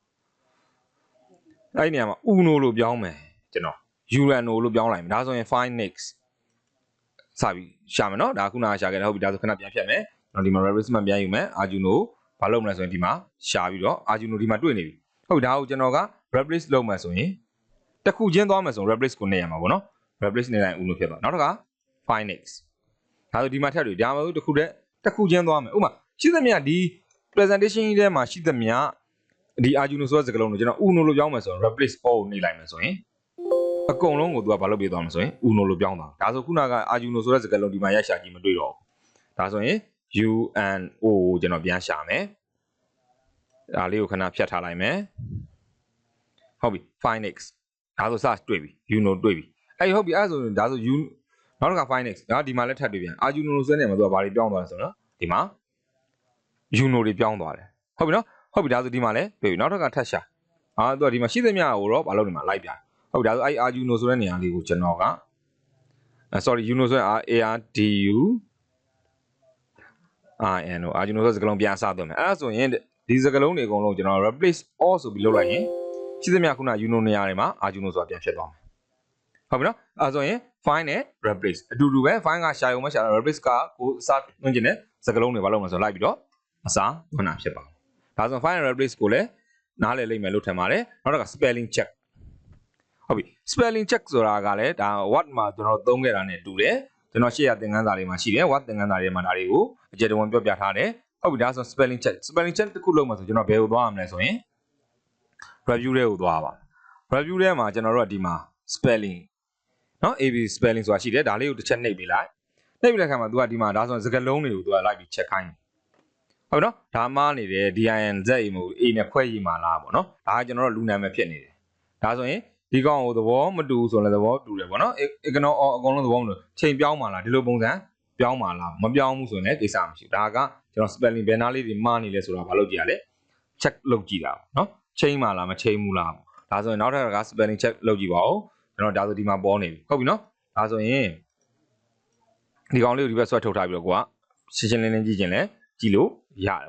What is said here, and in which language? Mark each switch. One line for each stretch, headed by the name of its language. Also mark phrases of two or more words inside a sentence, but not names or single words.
Burmese: အဲ့ဒီနေရာမှာ Uno လို့ပြောင်းမယ်ကျွန်တော် Urano လို့ပြောင်းလိုက်မယ်ဒါဆိုရင်
English: find next
Burmese: စပြီရှာမယ်เนาะဒါခုနကရှာခဲ့တယ်ဟုတ်ပြီဒါဆိုခဏပြန်ဖြတ်မယ်ကျွန်တော်ဒီမှာ replacement ပြန်ယူမယ် Arduino ဘာလုပ်မလဲဆိုရင်ဒီမှာရှာပြီးတော့ Arduino ဒီမှာတွေ့နေပြီဟုတ်ဒါကိုကျွန်တော်က replace လုပ်မယ် ဆိုရင်တစ်ခုချင်းသွားမယ်ဆို replace ကိုနှိပ်ရမှာပေါ့နော် replace နှိပ်လိုက် Uno ဖြစ်သွားနောက်တစ်ခါ
English: find next
Burmese: ဒါဆိုဒီမှာထပ်တွေ့ဒါမှမဟုတ်တစ်ခုချင်းသွားမယ်ဥပမာရှိသမျှဒီ presentation ထဲမှာရှိသမျှဒီ Arduino ဆိုတဲ့စကားလုံးကိုကျွန် တော် Uno လို့ပြောင်းမယ်ဆိုရင်
English: replace all
Burmese: ကိုနှိပ်လိုက်မယ်ဆိုရင်အကုန်လုံးကိုသူကဘာလုပ်ပြသွားမှာဆိုရင် Uno လို့ပြောင်းသွားဒါဆိုခုနက Arduino ဆိုတဲ့စကားလုံးဒီမှာ ရိုက်ရှာကြည့်မတွေ့တော့ဘူးဒါဆိုရင် UNO ကိုကျွန်တော်ပြန်ရှာမယ်ဒါလေးကိုခဏဖြတ်ထားလိုက်မယ်ဟုတ်ပြီ
English: find next
Burmese: ဒါဆိုစတွေ့ပြီ Uno တွေ့ပြီဟုတ်ပြီအဲ့ဆိုရင်ဒါဆို U နောက်တစ်ခါ
English: find next
Burmese: ဒါဒီမှာလည်းထပ်တွေ့ပြန် Arduino ဆိုတဲ့နေရာမှာသူကဘာတွေပြောင်းသွားလဲဆိုတော့ဒီမှာ Uno တွေပြောင်းသွားတယ်ဟုတ်ပြီနော်ဟုတ်ပြီဒါဆိုဒီမှာလည်းတွေ့ပြီနောက်တစ်ခါထပ်ရှာသူကဒီမှာရှိသမျှကိုတော့ဘာလို့ဒီမှာလိုက်ပြဟုတ်ပြီဒါဆိုအဲ့ Arduino ဆိုတဲ့နေရာလေးကိုကျွန်တော်ကsorry Uno ဆိုရင် ARDU INO Arduino ဆိုတဲ့စကားလုံးပြန်အစားသွင်းမယ်အဲ့ဒါဆိုရင်ဒီစကားလုံးတွေအကုန်လုံးကျွန်တော်
English: replace all
Burmese: ဆိုပြီးလုပ်လိုက်ရင်ရှိသမျှခုန Uno နေရာတွေမှာ Arduino ဆိုတာပြန်ဖြစ်သွားမယ်ဟုတ်ပြီနော်အဲ့ဆိုရင် find နဲ့ replace အတူတူပဲ find ကရှာရုံပဲရှာတာ replace ကကိုအစားသွင်းခြင်းနဲ့စကားလုံးတွေဘာလုပ်မလဲဆိုတော့လိုက်ပြီးတော့အစားသွင်းတာဖြစ်ပါတယ်ဒါဆို
English: find and replace
Burmese: ကိုလည်းနားလည်လိမ့်မယ်လို့ထင်ပါတယ်နောက်တစ်ခါ
English: spelling check
Burmese: ဟုတ်ပြီ
English: spelling check
Burmese: ဆိုတာကလည်းဒါ what မှာကျွန်တော်သုံးခဲ့တာနဲ့တူတယ်ကျွန်တော်ရှေ့ရသင်ခန်းစာလေးမှာရှိတယ် what သင်ခန်းစာလေးမှာဒါတွေကိုအကျယ်တဝန်းပြောပြထားတယ်ဟုတ်ပြီဒါဆို
English: spelling check
Burmese: တစ်ခုလုံးမှာဆိုကျွန်တော်ဘယ်ကိုသွားရမလဲဆိုရင် review ထဲကိုသွားပါ review ထဲမှာကျွန်တော်တို့ကဒီမှာ spelling နော် AB spelling ဆိုတာရှိတယ်ဒါလေးကိုတစ်ချက်နှိပ်ပေးလိုက် နှိပ်ပြီးတဲ့အခါမှာ तू ကဒီမှာဒါဆိုစကားလုံးတွေကို तू ကလိုက်ပြီး check ခိုင်းတယ်ဟုတ်နော်ဒါမှနေတယ် DINZ မဟုတ် A နဲ့ခွဲရေးမှာလားပေါ့နော်ဒါကကျွန်တော်တို့လူနာမည်ဖြစ်နေတယ်ဒါဆိုရင်ဒီကောင်ကိုသဘောမတူဆိုလည်းသ ဘောတူတယ်ပေါ့နော်
English: ignore all
Burmese: အကုန်လုံးသဘောမတူချိန်ပြောင်းမှာလားဒီလိုပုံစံပြောင်းမှာလားမပြောင်းဘူးဆိုရင်လည်းကိစ္စမရှိဘူးဒါကကျွန်တော် spelling ဘယ်နားလေးတွေမှားနေလဲဆိုတာဘာလုပ်ကြည့်ရလဲ check လုပ်ကြည့်တာနော်ချိန်မှာလားမချိန်ဘူးလားဒါဆိုရင်နောက်ထပ်က
English: spelling check
Burmese: လုပ်ကြည့်ပါဦးကျွန်တော်ဒါဆိုဒီမှာပေါ်နေပြီဟုတ်ပြီနော်ဒါဆိုရင်ဒီကောင်လေးကိုဒီဘက်ဆွဲထုတ်ထားပြီးတော့ကိုကရှင်းရှင်းလင်းလင်းကြည့်ခြင်းလဲကြည့်လို့ရတယ်